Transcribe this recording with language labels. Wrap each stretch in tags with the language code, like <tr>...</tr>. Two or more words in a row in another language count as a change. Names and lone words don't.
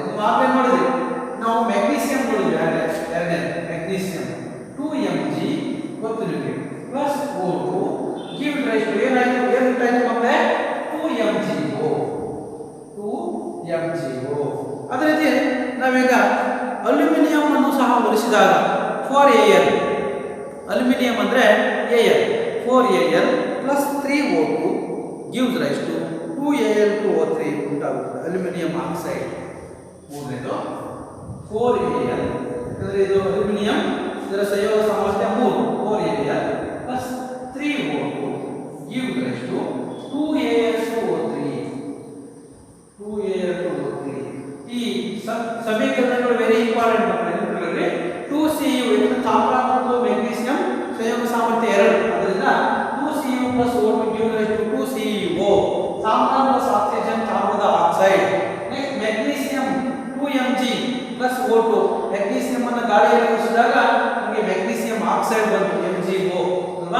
<kn>ನೀವು ಆಗಲೇ ನೋಡಿದ್ರಿ, ನಾವು ಮೆಗ್ನೀಸಿಯಂ ಎರಡನೇ ಮೆಗ್ನೀಸಿಯಂ 2Mg ಗೊತ್ತು ನಿಮಗೆ ಪ್ಲಸ್ O2</kn> <en>give rise to</en> <kn>ಏನಾಯಿತು ಮಕ್ಕಳೇ 2MgO. ಅದೇ ರೀತಿ ನಾವೀಗ ಅಲ್ಯೂಮಿನಿಯಂ ಅನ್ನು ಸಹ ಹೋಲಿಸಿದಾಗ 4Al ಅಲ್ಯೂಮಿನಿಯಂ ಅಂದರೆ Al 4Al ಪ್ಲಸ್ 3O2</kn> <en>gives rise to</en> <kn>2Al2O3 ಉಂಟಾಗುತ್ತದೆ.</kn> <en>aluminium oxide</en> <kn>ಮೂರನೇದು 4Al ಅಂದರೆ ಇದು ಅಲ್ಯೂಮಿನಿಯಂ, ಇದರ ಸಂಯೋಗ ಸಾಮರ್ಥ್ಯ 3 4Al ಪ್ಲಸ್ 3O2</kn> <en>gives rise to</en> <kn>2Al2O3. ಈ ಸಮೀಕರಣಗಳು</kn> <en>very important</en> <kn>ಮಕ್ಕಳೇ. 2Cu ತಾಮ್ರ ಮತ್ತು ಮೆಗ್ನೀಸಿಯಂ ಸಂಯೋಗ ಸಾಮರ್ಥ್ಯ 2, ಅದರಿಂದ 2Cu ಪ್ಲಸ್ O2</kn> <en>gives rise to</en> <kn>2CuO. ತಾಮ್ರ</kn> <en>plus oxygen</en> <kn>ತಾಮ್ರದ ಆಕ್ಸೈಡ್. ನೆಕ್ಸ್ಟ್ ಮೆಗ್ನೀಸಿಯಂ 2Mg ಪ್ಲಸ್ O2 ಮೆಗ್ನೀಸಿಯಂ ಅನ್ನು ಗಾಳಿಯಲ್ಲಿ ಉಳಿಸಿದಾಗ ನಮಗೆ</kn> <en>magnesium oxide</en> <kn>ಬಂತು MgO ಅಲ್ವಾ.</kn>